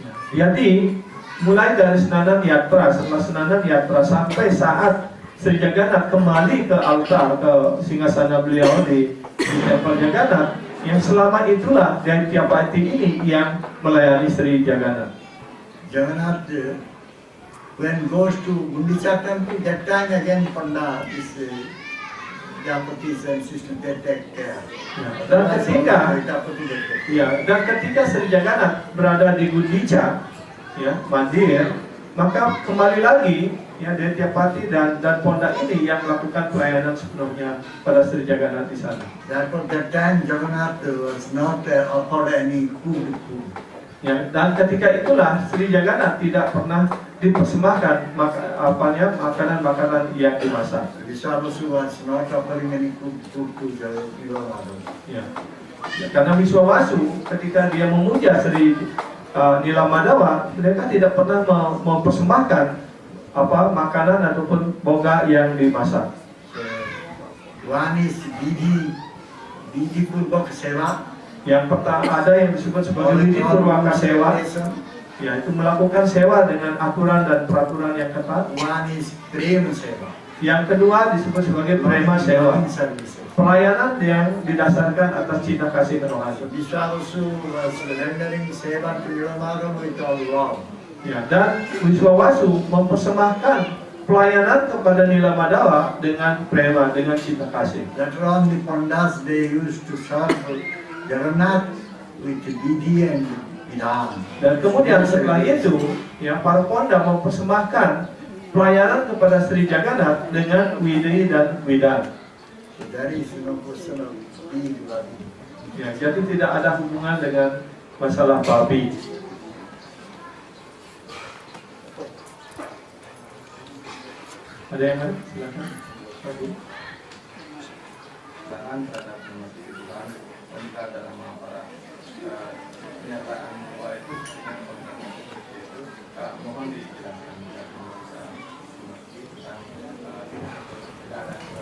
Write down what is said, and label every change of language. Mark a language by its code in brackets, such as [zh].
[id] Jadi mulai dari Senandar Yatra, setelah Senandar Yatra sampai saat Sri Jagannath kembali ke altar, ke singgasana beliau di Tempel Jagannath, yang selama itulah Daitapati ini yang melayani Sri Jagannath. [en] Jagannath, when goes to Gundicha temple, that time again Panda, this Daitapatis and sister, they take care. [id] Dan ketika [en] Daitapati, they take care. [id] ya, dan ketika Sri Jagannath berada di Gundicha, ya, mandir, maka kembali lagi ya Daitapati dan Ponda ini yang melakukan pelayanan sepenuhnya pada Sri Jagannath di sana. [en] Therefore, that time Jagannath was not offered any food. [id] Ya, dan ketika itulah Sri Jagannath tidak pernah dipersembahkan makanan-makanan yang dimasak. [en] Vishwabasu was not offering any food to Nilamadava. [id] Ya. Ya, karena Wiswawasu ketika dia memuja Sri Nilamadava, mereka tidak pernah mempersembahkan makanan ataupun boga yang dimasak. [en] One is Vidhi Purvak Seva. [id] Yang pertama ada yang disebut sebagai Vidhi Purvaka Sewa, yaitu melakukan sewa dengan aturan dan peraturan yang ketat. [en] One is Prema Seva. [id] Yang kedua disebut sebagai Prema Sewa, pelayanan yang didasarkan atas cinta kasih rohani. [en] Vishwabasu was rendering seva to Nilamadava with all love. [id] Ya, dan Wiswawasu mempersembahkan pelayanan kepada Nilamadava dengan prema, dengan cinta kasih. [en] Later on, the Pandas, they used to serve Jagannath with Vidhi and Vidhan. [id] Dan kemudian setelah itu, ya, para Ponda mempersembahkan pelayanan kepada Sri Jagannath dengan Widhi dan Widhan. [en] So there is no question of being Vidhi. [id] Ya, jadi tidak ada hubungan dengan masalah babi. Ada yang lain? Silakan. Babi. Tangan terhadap umat Tuhan, wanita dalam para pernyataan bahwa itu dengan komitmen seperti itu, mohon dijelaskan tidak bisa mengerti tentang tidak ada dalam